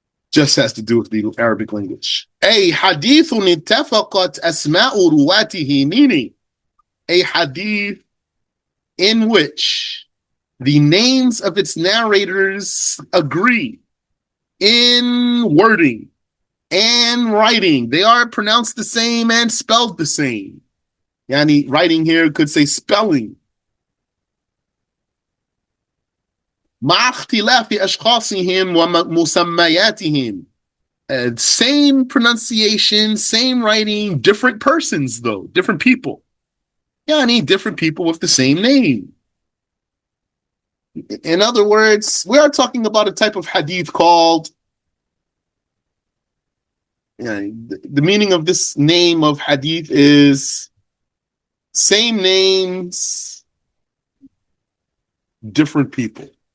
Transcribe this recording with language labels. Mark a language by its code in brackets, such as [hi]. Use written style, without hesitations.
[en] Just has to do with the Arabic language. A hadithun ittafaqat asma'u ruwatihi, meaning a hadith in which the names of its narrators agree in wording and writing. They are pronounced the same and spelled the same. Yani, writing here could say spelling. [ar] مع اختلاف أشخاصهم ومسمياتهم. [en] Same pronunciation, same writing, different persons though, different people. Yani, different people with the same name. In other words, we are talking about a type of hadith called, the meaning of this name of hadith is same names, different people.